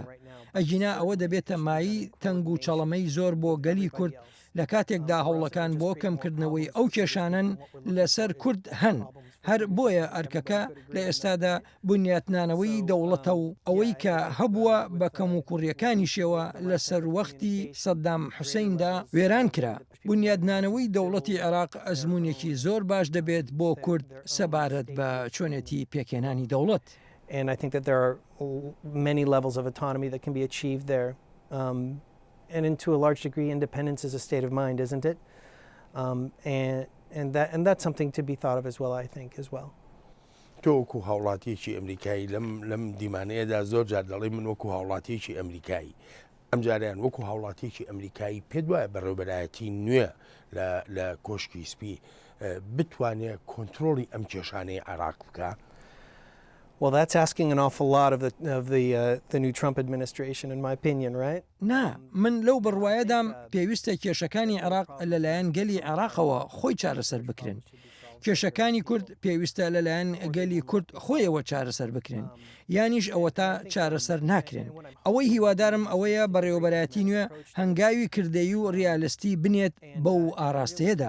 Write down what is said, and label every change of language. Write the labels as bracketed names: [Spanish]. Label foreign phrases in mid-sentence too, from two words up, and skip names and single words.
[Central Kurdish] ئەجینا ئەوە دەبێتە مایی تەنگ و چەڵەمەی زۆر بۆ گەلی کورد لە کاتێکدا هەوڵەکان بۆ کەمکردنەوەی ئەو کێشانن لەسەر کورد هەن هەر بۆیە ئەرکەکە لە ئێستادا بنیاتنانەوەی دەوڵەتە و ئەوەی کە هەبووە بە کەم و کوڕیەکانی شێوە لەسەر وەختی سەددام حوسیندا وێران کرا بنیادنانەوەی دەوڵەتی عێراق ئەزمونێکی زۆر باش دەبێت بۆ کورد سەبارەت بە چۆنێتی پێکێنانی دەوڵەت. [English] And I think that there are many levels of autonomy that can be achieved there. And to a large degree, independence is a state of mind, isn't it? And that's something to be thought of as well, I think, as well. [Central Kurdish] تۆ وەکو هاوڵاتیەکی ئەمریکایی لەم دیمانەیەدا زۆر جار دەڵێ من وەکو هاوڵاتیەکی ئەمریکایی ئەم جاریان وەکو هاوڵاتیەکی ئەمریکایی پێت وایە بەڕێوەبەرایەتی نوێ لە کۆشکی سپی بتوانێت کۆنتترۆلی ئەم کێشانەی عێراق بکە. [English] Well, that's asking an awful lot of the new Trump administration, in my opinion, right? [Central Kurdish] نا من لەو بڕواایەدام پێویستە کێشەکانی عێراق لەلایەن گەلی عێراقەوە خۆی چارەسەر بکرێن. کێشەکانی کورد پێویستە لەلایەن گەلی کورد خۆیەوە چارەسەر بکرێن یانیش ئەوە تا چارەسەر ناکرێن. ئەوەی هیوادارم ئەوەیە بەڕێوەبەرایەتی نوێ هەنگاوی کردەی و ڕیالستی بنێت بەو ئاراستەیەدا.